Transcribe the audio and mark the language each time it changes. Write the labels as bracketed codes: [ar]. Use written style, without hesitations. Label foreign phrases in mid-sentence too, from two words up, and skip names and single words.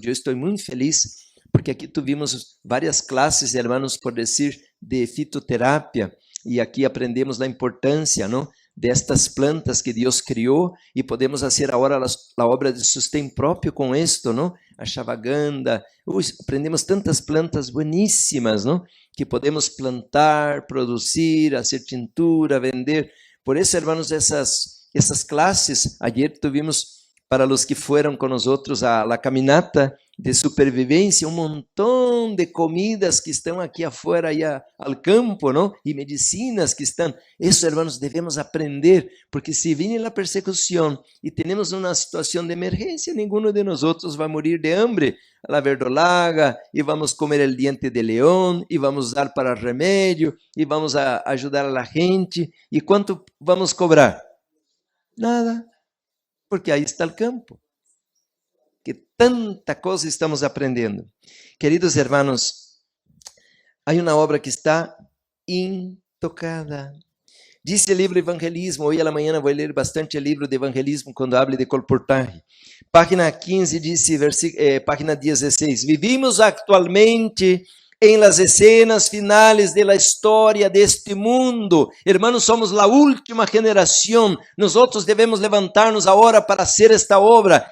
[pt] Eu estou muito feliz porque aqui tivemos várias classes, hermanos, por dizer, de fitoterapia, e aqui aprendemos a importância, não, destas plantas que Deus criou, e podemos fazer agora a obra de sustento próprio com isto, não? A chavaganda, aprendemos tantas plantas bueníssimas, não? Que podemos plantar, produzir, fazer tintura, vender. Por isso, hermanos, essas classes, [es] ayer tuvimos [pt] para os que foram com nós [es] a la caminata [pt] de supervivência, um montão de comidas que estão aqui afuera, aí ao campo, não? E medicinas que estão. Isso, hermanos, devemos aprender, porque [es] se viene [pt] a persecução e temos uma situação de emergência, nenhum de nós vai [es] morir de hambre. La verdolaga, [pt] e vamos comer [es] el diente [pt] de leão, e vamos dar para remédio, e vamos ajudar [es] a la gente. [pt] E quanto vamos cobrar? Nada, porque aí está o campo. Que tanta coisa estamos aprendendo. Queridos hermanos, há uma obra que está intocada. Diz o livro Evangelismo, hoje à manhã vou ler bastante o livro de Evangelismo [es] quando hable de colportaje. [pt] Página 15 diz, página 16, [es] vivimos [pt] atualmente em [es] las escenas finales de la historia de este mundo. Hermanos, somos la última generación. Nosotros debemos levantarnos ahora para hacer esta obra.